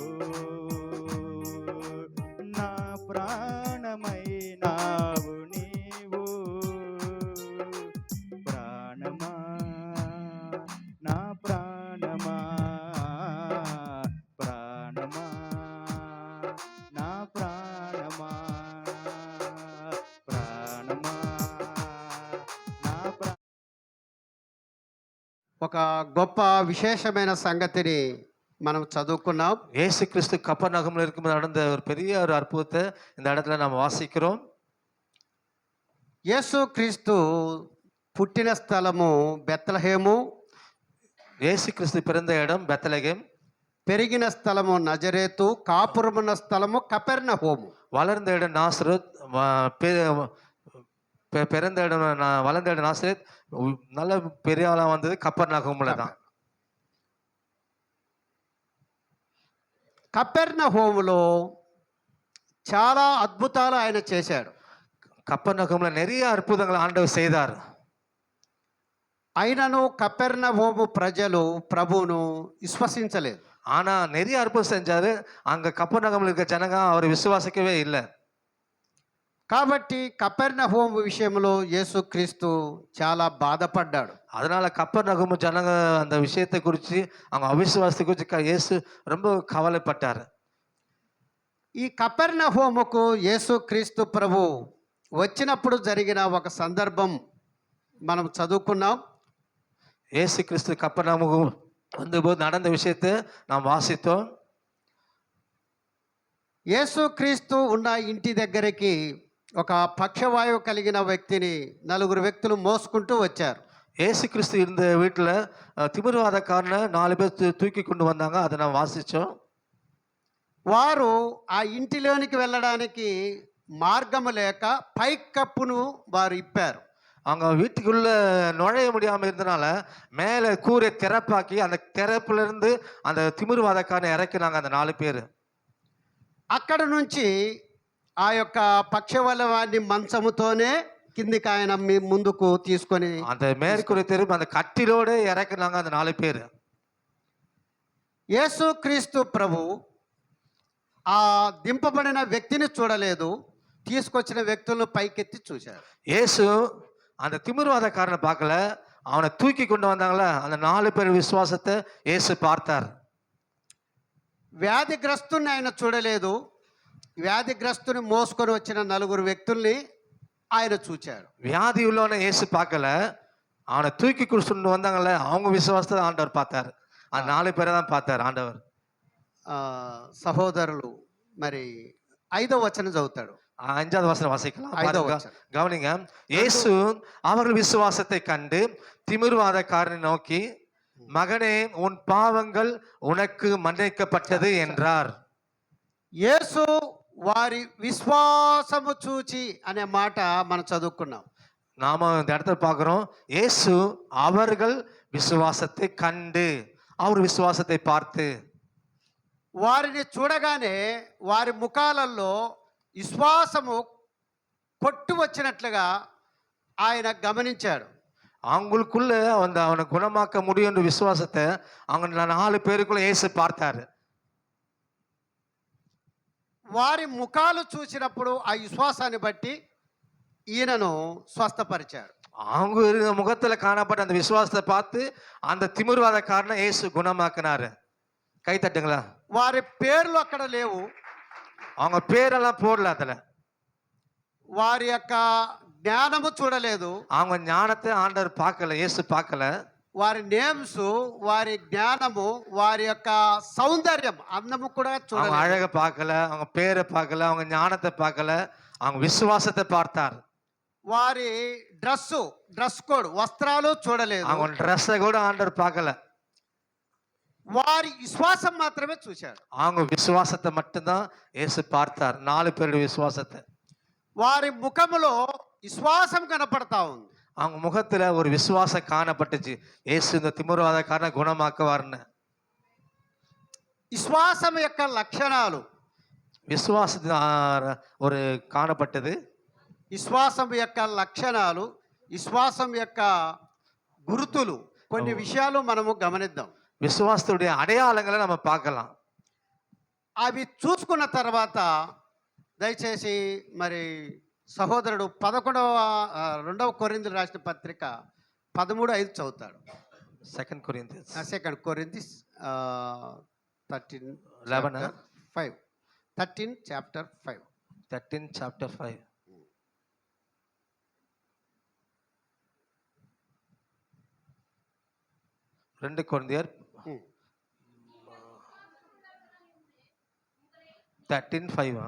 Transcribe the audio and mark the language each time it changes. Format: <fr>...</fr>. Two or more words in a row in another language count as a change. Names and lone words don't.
<te>నా ప్రాణమైనావు నీవు ప్రాణమా నా ప్రాణమా ప్రాణమా నా ప్రాణమా ప్రాణమా నా ఒక గొప్ప విశేషమైన సంగతిని మనం చదువుకున్నాం.</te> <ta>இயேசு கிறிஸ்து கப்பர்நகமில் இருக்கும்போது நடந்த ஒரு பெரிய ஒரு அற்புதத்தை இந்த இடத்துல நாம் வாசிக்கிறோம்.</ta> <te>యేసు క్రీస్తు పుట్టిన స్థలము బెత్లహేము,</te> <ta>இயேசு கிறிஸ்து பிறந்த இடம் பெத்லகேம்,</ta> <te>పెరిగిన స్థలము నజరేతు, కాపురమున్న స్థలము కపెర్నహూము.</te> <ta>வளர்ந்த இடம் நாசரத், பிறந்த இடம் நான் வளர்ந்த இடம் நாசரேத். நல்ல பெரிய ஆளா வந்தது கப்பர் நகமுல தான்.</ta> <te>కపెర్నహూములో చాలా అద్భుతాలు ఆయన చేశాడు.</te> <ta>கப்பர் நகமுல நிறைய அற்புதங்களை ஆண்டவர் செய்தார்.</ta> <te>అయినను కపెర్నహూము ప్రజలు ప్రభువును విశ్వసించలేదు.</te> <ta>ஆனா நிறைய அற்புதம் செஞ்சாரு. அங்க கப்பர் நகமுல இருக்க ஜனங்க அவரை விசுவாசிக்கவே இல்லை.</ta> <te>కాబట్టి కపెర్నహూము విషయంలో యేసుక్రీస్తు చాలా బాధపడ్డాడు.</te> <ta>அதனால கப்பர் நகமு ஜனங்க அந்த விஷயத்தை குறித்து அவங்க அவிசுவாசத்தை குறித்து இயேசு ரொம்ப கவலைப்பட்டார்.</ta> <te>ఈ కపెర్నహూముకు యేసుక్రీస్తు ప్రభు వచ్చినప్పుడు జరిగిన ఒక సందర్భం మనం చదువుకున్నాం.</te> <ta>இயேசு கிறிஸ்து கப்பர் நகமுக்கு வந்தபோது நடந்த விஷயத்தை நாம் வாசித்தோம்.</ta> <te>యేసుక్రీస్తు ఉన్న ఇంటి దగ్గరికి ఒక పక్షవాయువు కలిగిన వ్యక్తిని నలుగురు వ్యక్తులు మోసుకుంటూ వచ్చారు.</te> <ta>இயேசு கிறிஸ்து இருந்த வீட்டில் திமிர்வாதக்காரனை 4 பேர் தூக்கி கொண்டு வந்தாங்க. அதை நான் வாசித்தோம்.</ta> <te>వారు ఆ ఇంటిలోనికి వెళ్ళడానికి మార్గము లేక పైకప్పును వారు ఇప్పారు.</te> <ta>அவங்க வீட்டுக்குள்ள நுழைய முடியாமல் இருந்தனால மேலே கூரை திறப்பாக்கி அந்த திறப்புலேருந்து அந்த திமிர்வாதக்காரனை இறக்கினாங்க அந்த 4 பேர்.</ta> <te>అక్కడ నుంచి ఆ యొక్క పక్షవలవాన్ని మంచముతోనే కిందికి ఆయన ముందుకు తీసుకొని</te> <ta>அந்த மேற்கூரை திரும்ப அந்த கட்டிலோடு இறக்குனாங்க அந்த 4 பேர்.</ta> <te>యేసుక్రీస్తు ప్రభు ఆ దింపబడిన వ్యక్తిని చూడలేదు, తీసుకొచ్చిన వ్యక్తులను పైకెత్తి చూశారు.</te> <ta>இயேசு அந்த திமிர்வாதக்காரனை பார்க்கல, அவனை தூக்கி கொண்டு வந்தாங்களே அந்த 4 பேர் விசுவாசத்தை இயேசு பார்த்தார்.</ta> <te>వ్యాధిగ్రస్తుని ఆయన చూడలేదు, వ్యాధిగ్రస్తుని మోసుకొని వచ్చిన నలుగురు వ్యక్తుల్ని ఆయన చూచాడు.</te> <ta>வியாதி உள்ளவனை இயேசு பார்க்கல, அவனை தூக்கி கொண்டு வந்தாங்களே அவங்க விசுவாசத்தை ஆண்டவர் பார்த்தார். அந்த 4 பேரை தான் பார்த்தார் ஆண்டவர்.</ta> <te>సహోదరులు మరి 5వ వచనం చదువుతాడు.</te> <ta>5வது வசனம் வாசிக்கலாம்.</ta> <te>5వ</te> <ta>பாருங்க, வசனம். கவனிங்க. இயேசு அவர்கள் விசுவாசத்தை கண்டு திமிர்வாதக்காரனை நோக்கி, மகனே உன் பாவங்கள் உனக்கு மன்னிக்கப்பட்டது என்றார்.</ta> <te>యేసు వారి విశ్వాసము చూచి అనే మాట మనం చదువుకున్నాం.</te> <ta>நாம இந்த இடத்துல பார்க்கிறோம், இயேசு அவர்கள் விசுவாசத்தை கண்டு, அவர் விசுவாசத்தை பார்த்து,</ta> <te>వారిని చూడగానే వారి ముఖాలలో విశ్వాసము కొట్టు వచ్చినట్లుగా ఆయన గమనించాడు.</te> <ta>அவங்களுக்குள்ள அவனை குணமாக்க முடியும் என்ற விசுவாசத்தை அவங்க 4 பேருக்குள்ள இயேசு பார்த்தாரு.</ta> <te>వారి ముఖాలు చూసినప్పుడు ఆ విశ్వాసాన్ని బట్టి ఈయనను స్వస్థపరిచాడు.</te> <ta>அவங்க இருந்த முகத்துல காணப்பட்ட அந்த விசுவாசத்தை பார்த்து அந்த திமிர்வாதக்காரனை இயேசு குணமாக்கினாரு. கை தட்டுங்களா.</ta> <te>వారి పేర్లు అక్కడ లేవు,</te> <ta>அவங்க பேரெல்லாம் போடல அதுல.</ta> <te>వారి యొక్క జ్ఞానము చూడలేదు,</te> <ta>அவங்க ஞானத்தை ஆண்டவர் பார்க்கல, இயேசு பார்க்கல.</ta> <te>వారి నేమ్స్, వారి జ్ఞానము, వారి యొక్క సౌందర్యం, అందము కూడా</te> <ta>அவங்க</ta> <te>చూడలేదు.</te> <ta>அழகை பார்க்கல, அவங்க பேரை பார்க்கல, அவங்க ஞானத்தை பார்க்கல, அவங்க விசுவாசத்தை பார்த்தார்.</ta> <te>వారి</te> <en>dress code,</en> <te>వస్త్రాలు చూడలేదు,</te> <ta>அவங்க ட்ரெஸ்ஸை கூட ஆண்டவர் பார்க்கல.</ta> <te>వారి విశ్వాసం మాత్రమే చూశాడు.</te> <ta>அவங்க விசுவாசத்தை மட்டும்தான் இயேசு பார்த்தார், 4 பேருடைய விசுவாசத்தை.</ta> <te>వారి ముఖములో విశ్వాసం కనపడతా ఉంది.</te> <ta>அவங்க முகத்துல ஒரு விசுவாசம் காணப்பட்டுச்சு, இயேசு இந்த திமிர்வாதக்காரனை குணமாக்குவார்னு.</ta> <te>విశ్వాసం యొక్క లక్షణాలు,</te> <ta>விசுவாசத்தின் ஒரு காணப்பட்டது.</ta> <te>విశ్వాసం యొక్క లక్షణాలు, విశ్వాసం యొక్క గుర్తులు, కొన్ని విషయాలు మనము గమనిద్దాం.</te> <ta>விசுவாசத்துடைய అடையாளங்களை நம்ம பார்க்கலாம்.</ta> <te>అవి చూసుకున్న తర్వాత దయచేసి మరి సహోదరుడు 2వ కొరింథీయులకు రాసిన పత్రిక 13:5 చదువుతాడు.</te> <en>2 Corinthians 2 Corinthians 13 11 5 13 chapter 5</en> <ta>13 chapter 5. ரெண்டு கொரிந்தியர் 13:5.</ta>